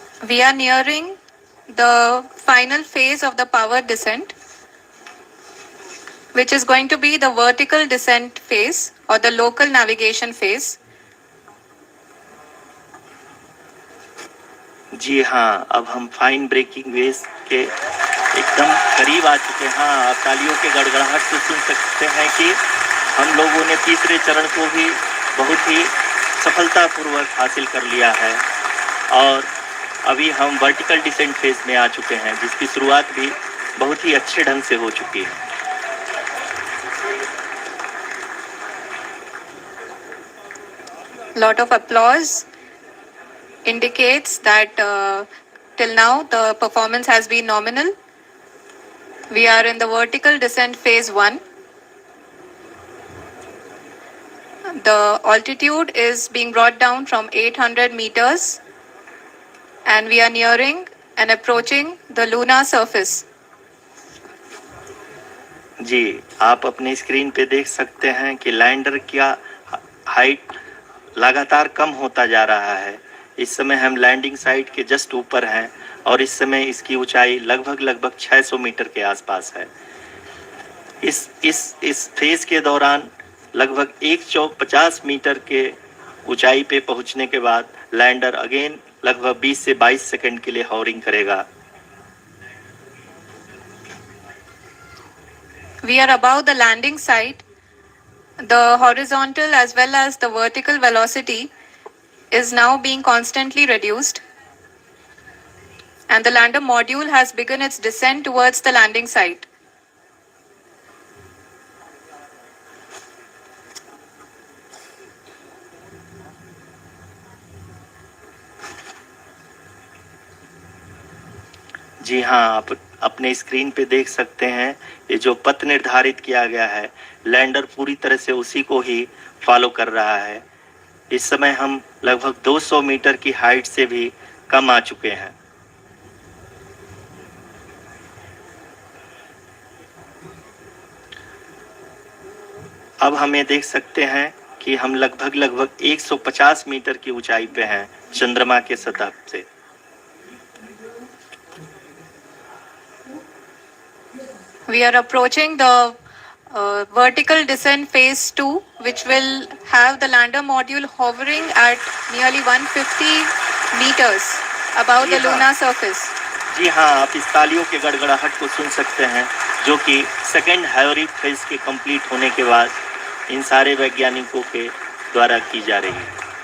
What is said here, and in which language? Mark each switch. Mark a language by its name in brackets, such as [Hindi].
[English] We are nearing the final phase of the power descent, which is going to be the vertical descent phase or the local navigation phase. [Hindi] जी हाँ, अब हम fine breaking wave के एकदम करीब आ चुके हैं. हाँ, आप तालियों के गड़गड़ाहट से सुन सकते हैं कि हम लोगों ने तीसरे चरण को भी बहुत ही सफलतापूर्वक हासिल कर लिया है और अभी हम वर्टिकल डिसेंट फेज में आ चुके हैं, जिसकी शुरुआत भी बहुत ही अच्छे ढंग से हो चुकी है. [English] Lot of applause indicates that till now the performance has been nominal. We are in the vertical descent phase 1. The altitude is being brought down from 800 meters and we are nearing and approaching the lunar surface. [Hindi] जी, आप अपनी screen पे देख सकते हैं कि lander का height लगातार कम होता जा रहा है. इस समय हम लैंडिंग साइट के जस्ट ऊपर हैं और इस समय इसकी ऊंचाई लगभग 600 मीटर के आसपास है. इस फेज के दौरान लगभग 150 मीटर के ऊंचाई पे पहुंचने के बाद लैंडर अगेन लगभग 20 से 22 सेकंड के लिए हॉवरिंग करेगा. [English] We are above the landing site. The horizontal as well as the vertical velocity is now being constantly reduced. And the lander module has begun its descent towards the landing site. [Hindi] जी हाँ, आप अपने screen पे देख सकते हैं ये जो पथ निर्धारित किया गया है, लैंडर पूरी तरह से उसी को ही फॉलो कर रहा है. इस समय हम लगभग 200 मीटर की हाइट से भी कम आ चुके हैं. अब हम ये देख सकते हैं कि हम लगभग 150 मीटर की ऊंचाई पे हैं चंद्रमा के सतह से. [English] We are approaching the vertical descent phase 2, which will have the lander module hovering at nearly 150 meters above the lunar surface. [Hindi] जी हाँ, आप इस तालियों के गड़गड़ाहट को सुन सकते हैं, जो कि सेकेंड हैवरिक फेज के कंप्लीट होने के बाद इन सारे वैज्ञानिकों के द्वारा की जा रही है.